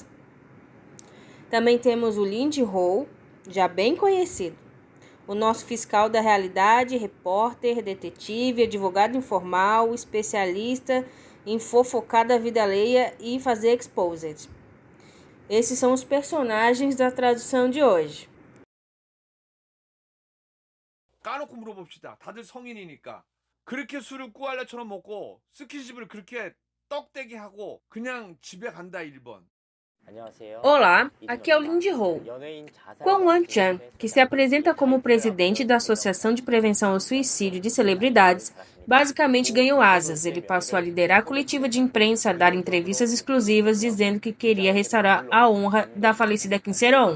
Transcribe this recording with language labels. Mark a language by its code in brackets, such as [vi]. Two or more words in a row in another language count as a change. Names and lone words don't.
[pt] Também temos o Lindy Ho, já bem conhecido. O nosso fiscal da realidade, repórter, detetive, advogado informal, especialista em fofocar da vida alheia e fazer exposed. Esses são os personagens da tradução de hoje. [ko] 까놓고 물어봅시다. 다들 성인이니까. 그렇게 술을 꾸알레처럼 먹고 스킨십을 그렇게 떡대기 하고 그냥 집에 간다 1번. [pt] Olá, aqui é o Lindy Ho. Kwon Won-chan, que se apresenta como presidente da Associação de Prevenção ao Suicídio de Celebridades, basicamente ganhou asas. Ele passou a liderar a coletiva de imprensa, a dar entrevistas exclusivas, dizendo que queria restaurar a honra da falecida Kim Se-ron.